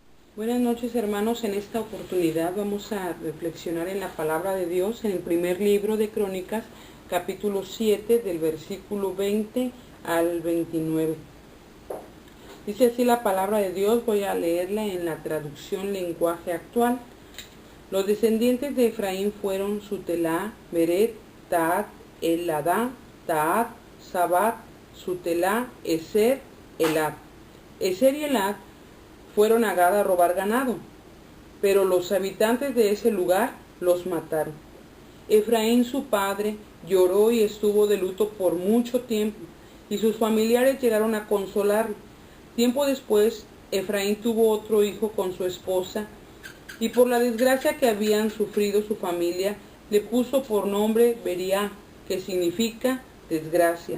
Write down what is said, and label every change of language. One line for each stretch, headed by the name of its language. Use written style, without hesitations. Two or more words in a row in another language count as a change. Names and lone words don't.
Spanish: Buenas noches, hermanos. En esta oportunidad vamos a reflexionar en la palabra de Dios en el primer libro de Crónicas, capítulo 7, del versículo 20 al 29. Dice así la palabra de Dios. Voy a leerla en la traducción lenguaje actual. Los descendientes de Efraín fueron Sutelá, Beret, Taat, Eladá, Taat, Sabat, Sutelá, Eser, Elad. Eser y Elad fueron a Gad a robar ganado, pero los habitantes de ese lugar los mataron. Efraín, su padre, lloró y estuvo de luto por mucho tiempo, y sus familiares llegaron a consolarlo. Tiempo después, Efraín tuvo otro hijo con su esposa, y por la desgracia que habían sufrido su familia, le puso por nombre Beriá, que significa desgracia.